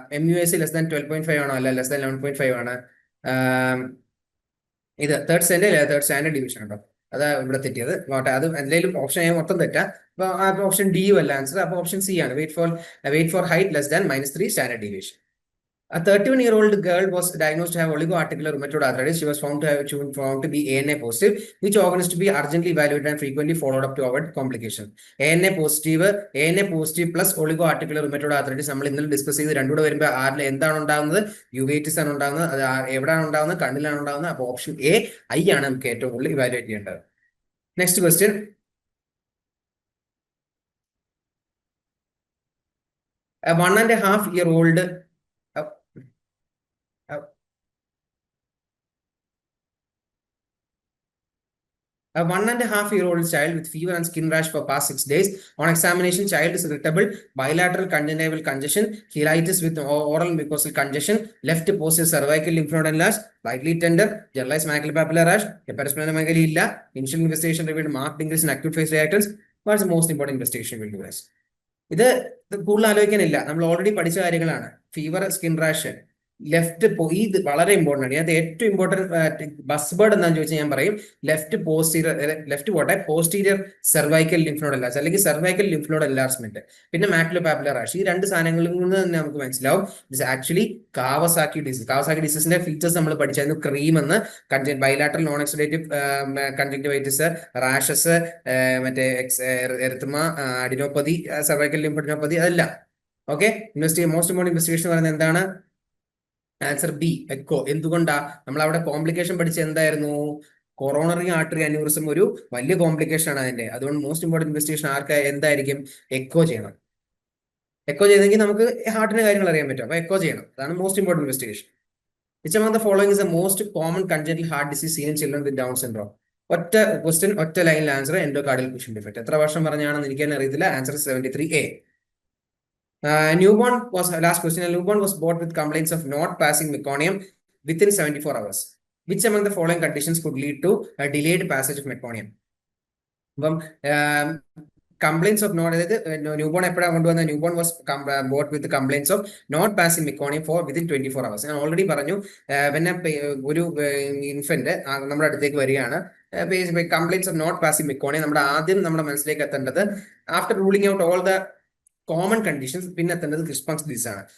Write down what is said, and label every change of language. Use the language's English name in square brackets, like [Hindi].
[Malayalam] MUAC less than 12.5 ആണോ? അല്ല. Less than 11.5 ആണ്. ഇത് തേർഡ് സെന്റൈൽ, തേർഡ് സ്റ്റാൻഡേർഡ് ഡിവിഷൻ ഉണ്ടോ? അതാ ഇവിടെ തെറ്റിയത്. അത് എന്തെങ്കിലും ഓപ്ഷൻ മൊത്തം തെറ്റാ. അപ്പൊ ഓപ്ഷൻ ഡിയും അല്ല ആൻസർ. അപ്പൊ ഓപ്ഷൻ സി ആണ്. [English] Weight for height less than -3 standard deviation. A 31-year-old girl was diagnosed to have oligoarticular rheumatoid arthritis. She was found to be ANA positive. Which organ is to be urgently evaluated and frequently followed up to avoid complication? ANA positive plus oligoarticular rheumatoid arthritis. [Malayalam] നമ്മൾ ഇന്നലെ discuss ചെയ്ത് രണ്ടുകൂടെ വരുമ്പോൾ ആരിൽ എന്താണ് ഉണ്ടാകുന്നത്? യുവൈറ്റിസ് ആണ് ഉണ്ടാകുന്നത്. അത് എവിടെയാണ് ഉണ്ടാകുന്നത്? കണ്ണിലാണ് ഉണ്ടാകുന്നത്. അപ്പോൾ ഓപ്ഷൻ എ, ഐ ആണ് നമുക്ക് ഏറ്റവും കൂടുതൽ ഇവാലുവേറ്റ് ചെയ്യേണ്ടത്. [English] Next question. 1.5-year-old A 1.5-year-old child with fever and skin rash for past 6 days. On examination, child is irritable, bilateral conjunctival congestion, cheilitis with oral mucosal congestion, left posterior cervical lymph node enlarged, slightly tender, generalized maculopapular rash, hepatosplenomegaly illa. Initial investigation revealed marked increase in acute phase reactants. What's the most important investigation will do this? [Malayalam] ഇത് കൂടുതൽ ആലോചിക്കാനില്ല, നമ്മൾ already പഠിച്ച കാര്യങ്ങളാണ്. Fever, skin rash, left ഇത് വളരെ important ആണ്. ഇതിനകത്ത് ഏറ്റവും ഇമ്പോർട്ടൻറ്റ് ബസ് ബേർഡ് എന്താണെന്ന് ചോദിച്ചാൽ ഞാൻ പറയും ലെഫ്റ്റ് പോസ്റ്റീരിയർ, ലെഫ്റ്റ് പോട്ടെ, posterior cervical lymph node enlarge അല്ലെങ്കിൽ സെർവൈക്കൽ ലിംഫ് നോഡ് എൻലാർജ്മെന്റ്, പിന്നെ മാക്യുലോപാപ്പുലർ റാഷ്. ഈ രണ്ട് സാധനങ്ങളിൽ നിന്ന് തന്നെ നമുക്ക് മനസ്സിലാവും it's actually Kawasaki disease. Kawasaki ഡിസീസിന്റെ features നമ്മൾ പഠിച്ചായിരുന്നു. ക്രീം എന്ന്, ബൈലാറ്ററൽ നോൺ എക്സിഡേറ്റീവ് കൺജങ്ക്റ്റിവൈറ്റിസ്, റാഷസ്, മറ്റേ എറിത്മ, അഡിനോപ്പതി, സെർവൈക്കൽ ലിംഫ് അഡിനോപ്പതി, അതല്ല. ഓക്കെ, മോസ്റ്റ് ഇമ്പോർട്ടൻറ്റ് ഇൻവെസ്റ്റിഗേഷൻ പറയുന്നത് എന്താണ്? Answer B, echo. എന്തുകൊണ്ടാ? നമ്മൾ അവിടെ കോംപ്ലിക്കേഷൻ പഠിച്ച എന്തായിരുന്നു? കൊറോണറി ആർട്ടറി അന്യൂറിസം ഒരു വലിയ കോംപ്ലിക്കേഷൻ ആണ് അതിന്റെ. അതുകൊണ്ട് മോസ്റ്റ് ഇമ്പോർട്ടൻറ്റ് ഇൻവെസ്റ്റിഗേഷൻ ആർക്ക് എന്തായിരിക്കും? എക്കോ ചെയ്യണം. എക്കോ ചെയ്തെങ്കിൽ നമുക്ക് ഹാർട്ടിന്റെ കാര്യങ്ങൾ അറിയാൻ പറ്റും. അപ്പൊ എക്കോ ചെയ്യണം. അതാണ് most important investigation. [English] Which among the following is the most common congenital heart disease seen in children with Down syndrome? [Malayalam] ഒറ്റ ക്വസ്റ്റ്യൻ, ഒറ്റ ലൈനിൽ ആൻസർ, എൻഡോകാർഡിയൽ ക്വിഷൻ ഡിഫക്ട്. എത്ര വർഷം പറഞ്ഞാണെന്ന് എനിക്ക് തന്നെ അറിയത്തില്ല. [English] Answer 73A. Newborn was last question. A newborn was brought with complaints of not passing meconium within 74 hours. Which among the following conditions could lead to a delayed passage of meconium? Complaints of not, newborn [Malayalam] എപ്പോഴാണ് കൊണ്ടുവന്ന? [English] Newborn was brought with complaints of not passing meconium for within 24 hours. [Malayalam] ഞാൻ already പറഞ്ഞു, പിന്നെ ഒരു infant നമ്മുടെ അടുത്തേക്ക് വരികയാണ്, [English] Complaints of not passing meconium. [Malayalam] നമ്മുടെ ആദ്യം നമ്മുടെ മനസ്സിലേക്ക് എത്തേണ്ടത് [English] after ruling out all the common conditions, [Malayalam] പിന്നെ എത്തേണ്ടത് ഹിഷ്പങ്സ് ഡിസീസ് ആണ്.